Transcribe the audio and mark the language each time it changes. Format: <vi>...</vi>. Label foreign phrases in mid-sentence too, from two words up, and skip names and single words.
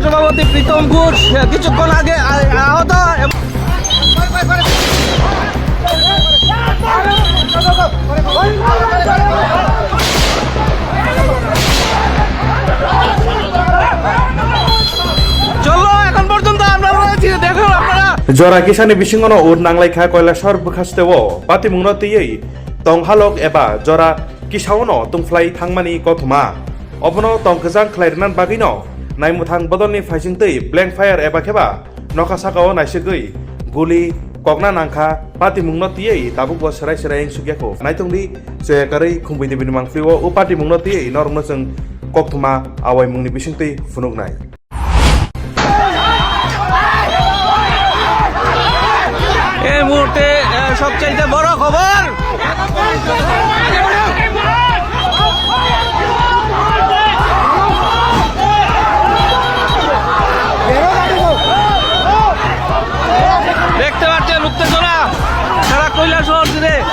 <bn>সভাপতি প্রীতম ঘোষ কিছুক্ষণ আগে আহত। চলো এখন পর্যন্ত আমরা রয়েছি, দেখুন আপনারা</bn> <trp>জরা কিসানি बिसिङाव उर नांलायखा कयलासर बुखास्तेव पातिमुंनो तियै तंहालक एबा जरा किसावनो तुंफ्लाय थांमानि गथमा अबनो तंखजां ख्लायरनान बागैनो नायमुथां बदलनि फाइसिंतै</trp> <en>blank fire</en> <trp>एबा खेबा नखासाकाव नायसगै गुलि कगना नांखा पातिमुंनो तियै दाबुक सराय सराय सुगियाखौ नायतंदि जे कारै खुंबैनि बिनि मांफ्लिओ उ पातिमुंनो तियै नरमनो जों कक्थमा आवाय मुंनि बिसिंतै फुनुगनाय।</trp> <bn>এই মুহূর্তে সবচাইতে বড় খবর, দেখতে পাচ্ছেন উত্তেজনা সারা কৈলাসহর জুড়ে।</bn>